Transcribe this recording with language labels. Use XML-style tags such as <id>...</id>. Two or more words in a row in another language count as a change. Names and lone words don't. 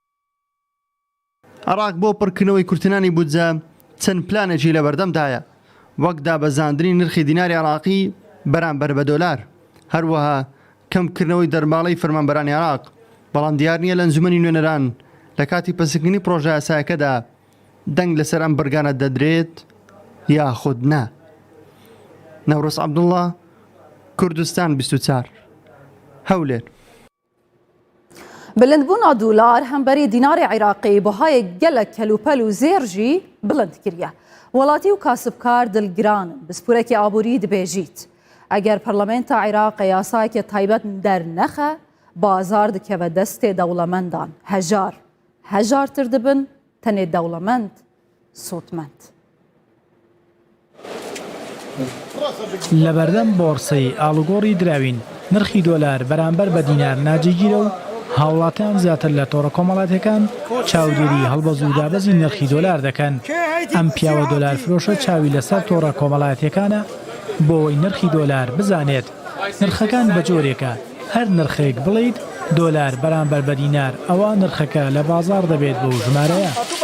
<ckb>عێراق بۆ پڕکردنەوەی کورتێنانی بودجە چەند پلانێکی لە بەردەمدایە وەک دابەزاندنی نرخی دیناری عێراقی بەرامبەر بە دۆلار هەروەها کەمکردنەوەی دەرماڵەی فەرمانبەرانی عێراق بەڵام دیار نییە لە ئەنجومەنی نوێنەران لە کاتی پەسەندکردنی پرۆژە یاساییەکەدا دەنگ لەسەر ئەم بەرگانە دەدرێت یاخود نا. نەورۆز عەبدوڵڵا کوردستان 24 هەولێر.</ckb> <ku>بلندبوونا دولار هەمبەری دیناری عێراقی بەهای gelek kelûpel û zêr jî bilind kiriye. Welatî û kasibkar dilgiranin bi spûrekê aborî dibêjît. Eger Parlamenta Iraqê yasayeke taybet dernexe, bazar dikeve destê dewlemendan hejar. Hejartir dibin tenê dewlemend, sotmend.</ku> <ckb>لە بەردەم بۆرسەی ئاڵوگۆڕی دراوین نرخی دۆلار بەرامبەر بە دینار ناجێگیرە و هاوڵاتیان زیاتر لە تۆڕە کۆمەڵاتەکان چاودێری هەڵبەز و دابەزی نرخی دۆلار دەکەن. ئەم پیاوە دۆلار فرۆشە چاوی لەسەر تۆڕە کۆمەڵاتەکانە بۆی نرخی دۆلار بزانێت نرخەکان بە جۆرێکە هەر نرخێک بڵیت دۆلار بەرامبەر بە دینار ئەوە نرخەکە لە بازار دەبێت بۆ ژمارەیە.</ckb>